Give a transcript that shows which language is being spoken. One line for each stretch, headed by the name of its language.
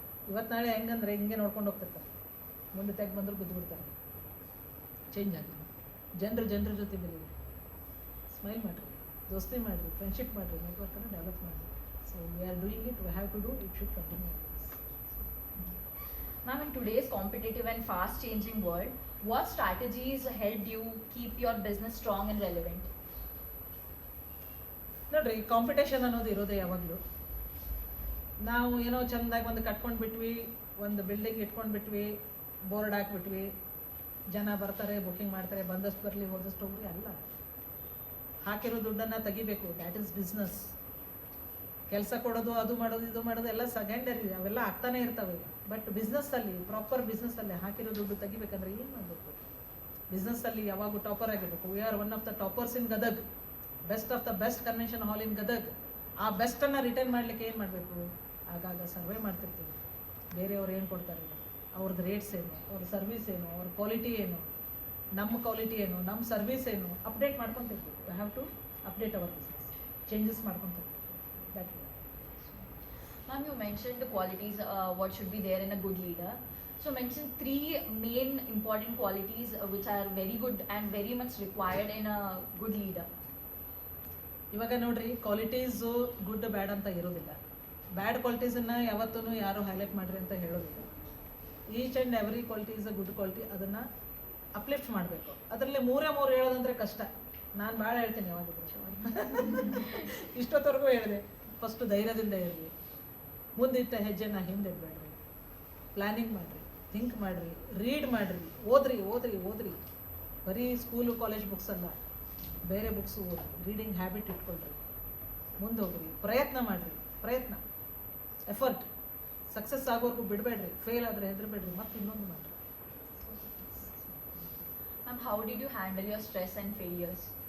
Kannada: ಇವತ್ತು ನಾಳೆ ಹೆಂಗಂದ್ರೆ ಹಿಂಗೆ ನೋಡ್ಕೊಂಡು ಹೋಗ್ತಿರ್ತಾರೆ, ಮುಂದೆ ತೆಗೆ ಬಂದರೂ ಬಿದ್ದು ಬಿಡ್ತಾರೆ. ಚೇಂಜ್ ಆಗಿದೆ. ಜನರ ಜೊತೆ ಬೆಳೀರಿ, ಸ್ಮೈಲ್ ಮಾಡಿರಿ, ದೋಸ್ತಿ ಮಾಡಿರಿ, ಫ್ರೆಂಡ್ಶಿಪ್ ಮಾಡಿರಿ, ನೆಟ್ವರ್ಕನ್ನು ಡೆವಲಪ್ ಮಾಡಿರಿ.
English: So we are doing it, we have to do it, should continue. Ma'am, in today's competitive and fast-changing world, what strategies helped you keep your business strong and relevant?
Kannada: ನೋಡ್ರಿ, competition ಅನ್ನೋದು ಇರೋದೇ ಯಾವಾಗಲೂ. ನಾವು ಏನೋ ಚೆಂದಾಗಿ ಒಂದು ಕಟ್ಕೊಂಡು ಬಿಟ್ವಿ, ಒಂದು ಬಿಲ್ಡಿಂಗ್ ಇಟ್ಕೊಂಡು ಬಿಟ್ವಿ, ಬೋರ್ಡ್ ಹಾಕ್ಬಿಟ್ವಿ, ಜನ ಬರ್ತಾರೆ, ಬುಕ್ಕಿಂಗ್ ಮಾಡ್ತಾರೆ, ಬಂದಷ್ಟು ಬರಲಿ ಹೋದಷ್ಟು ಹೋಗ್ರಿ. ಅಲ್ಲ, ಹಾಕಿರೋ ದುಡ್ಡನ್ನು ತೆಗಿಬೇಕು.
English: That is business.
Kannada: ಕೆಲಸ ಕೊಡೋದು, ಅದು ಮಾಡೋದು, ಇದು ಮಾಡೋದು ಎಲ್ಲ ಸೆಕೆಂಡರಿ, ಅವೆಲ್ಲ ಆಗ್ತಾನೆ ಇರ್ತವೆ. ಬಟ್ ಬಿಸ್ನೆಸ್ಸಲ್ಲಿ, ಪ್ರಾಪರ್ ಬಿಸ್ನೆಸ್ಸಲ್ಲಿ ಹಾಕಿರೋ ದುಡ್ಡು ತೆಗಿಬೇಕಂದ್ರೆ ಏನು ಮಾಡಬೇಕು? ಬಿಸ್ನೆಸ್ಸಲ್ಲಿ ಯಾವಾಗೂ ಟಾಪರ್ ಆಗಿರಬೇಕು.
English: We are one of the toppers in Gadag, best of the best convention hall in Gadag.
Kannada: ಆ ಬೆಸ್ಟನ್ನು ರಿಟರ್ನ್ ಮಾಡಲಿಕ್ಕೆ ಏನು ಮಾಡಬೇಕು? ಆಗಾಗ ಸರ್ವೆ ಮಾಡ್ತಿರ್ತೀವಿ. ಬೇರೆಯವ್ರು ಏನು ಕೊಡ್ತಾರೆ, ಅವ್ರದ್ದು ರೇಟ್ಸ್ ಏನು, ಅವ್ರ ಸರ್ವಿಸ್ ಏನು, ಅವ್ರ ಕ್ವಾಲಿಟಿ ಏನು, ನಮ್ಮ ಕ್ವಾಲಿಟಿ ಏನು, ನಮ್ಮ ಸರ್ವಿಸ್ ಏನು, update ಮಾಡ್ಕೊತಿರ್ತೀವಿ.
English: we have to update our business,
Kannada: changes ಮಾಡ್ಕೊತಿರ್ತೀವಿ.
English: That Ma'am, you mentioned the qualities, what should be there in a good leader. So mention 3 main important qualities which are very good and very much required in a good leader.
Kannada: ಇವಾಗ ನೋಡ್ರಿ, qualities good ಬ್ಯಾಡ್ ಅಂತ ಇರೋದಿಲ್ಲ. ಬ್ಯಾಡ್ ಕ್ವಾಲಿಟೀಸನ್ನು ಯಾವತ್ತೂ ಯಾರು highlight ಮಾಡಿರಿ ಅಂತ ಹೇಳೋದಿಲ್ಲ.
English: Each and every quality is a good quality.
Kannada: ಅದನ್ನು ಅಪ್ಲಿಫ್ಟ್ ಮಾಡಬೇಕು. ಅದರಲ್ಲಿ 3 ಹೇಳೋದಂದರೆ ಕಷ್ಟ. ನಾನು ಭಾಳ ಹೇಳ್ತೀನಿ ಯಾವಾಗಿದ್ರು. ಇಷ್ಟೊತ್ತವರೆಗೂ ಹೇಳಿದೆ. ಫಸ್ಟು ಧೈರ್ಯದಿಂದ ಇರಲಿ, ಮುಂದಿಟ್ಟ ಹೆಜ್ಜೆನ ಹಿಂದಿಡಬೇಡ್ರಿ, ಪ್ಲ್ಯಾನಿಂಗ್ ಮಾಡಿರಿ, ಥಿಂಕ್ ಮಾಡಿರಿ, ರೀಡ್ ಮಾಡಿರಿ, ಓದ್ರಿ. ಬರೀ ಸ್ಕೂಲು ಕಾಲೇಜ್ ಬುಕ್ಸ್ ಅಲ್ಲ, ಬೇರೆ ಬುಕ್ಸು ಓದಿ, ರೀಡಿಂಗ್ ಹ್ಯಾಬಿಟ್ ಇಟ್ಕೊಳ್ರಿ, ಮುಂದೆ ಹೋಗ್ರಿ, ಪ್ರಯತ್ನ ಮಾಡಿರಿ. ಎಫರ್ಟ್. ಸಕ್ಸಸ್ ಆಗೋರ್ಗೂ ಬಿಡಬೇಡ್ರಿ, ಫೇಲ್ ಆದರೆ ಹೆದರಬೇಡ್ರಿ, ಮತ್ತೆ ಇನ್ನೊಂದು ಮಾಡಿರಿ.
English: Ma'am, how did you handle your stress and failures?